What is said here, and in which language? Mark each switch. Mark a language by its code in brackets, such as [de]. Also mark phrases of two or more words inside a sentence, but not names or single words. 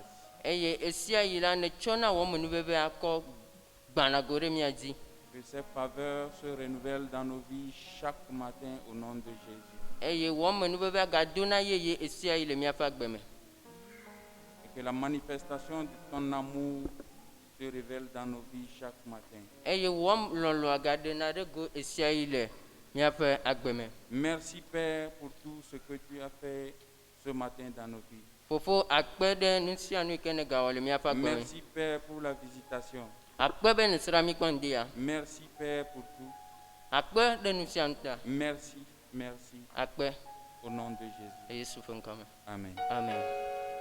[ee] Eye esia yi la nètsɔna wɔ menuveve akɔ gbãnago ɖe mía dzi. [fr] Que ces faveurs se renouvellent dans nos vies chaque matin au nom de Jésus. [ee] Eye wɔ menuvevea gadona yeye esia yi le míaƒe agbe me. [fr] Et que la manifestation de ton amour se révèle dans nos vies chaque matin. [ee] Eye wɔ lɔlɔa gaɖena ɖe go esia yi le míaƒe agbe me. [fr] Merci Père pour tout ce que tu as fait ce matin dans nos vies. [ee] Fofo akpe ɖe nu sia nu yi ke ne gawɔ le míaƒe agbe me. [fr] Merci Père pour la visitation. [ee] Akpe be nèsra mí kpɔ ŋdia. [fr] Merci Père pour tout. [ee] Akpe ɖe nu sia nu ta. [fr] Merci, merci [ee] Akpe [fr] au nom de Jésus. [ee] le Yesu ƒe ŋkɔ me. Amen. Amen.